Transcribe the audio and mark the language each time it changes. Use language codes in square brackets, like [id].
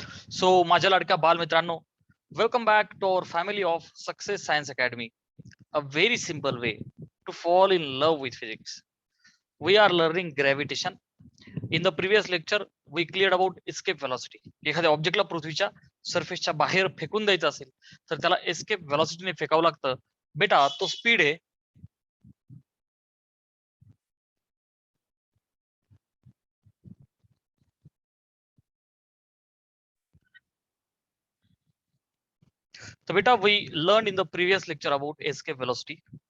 [en] so [mr] माझ्या लाडक्या बालमित्रांनो, [en] Welcome back to our family of success science academy. A very simple way to fall in love with physics. We are learning gravitation. In the previous lecture, we cleared about escape velocity. [mr] एखाद्या ऑब्जेक्टला पृथ्वीच्या सरफेसच्या बाहेर फेकून द्यायचं असेल तर त्याला escape व्हेलॉसिटीने फेकावं लागतं. बेटा तो स्पीड आहे तर बेटा [en] We learn in the previous lecture about escape velocity.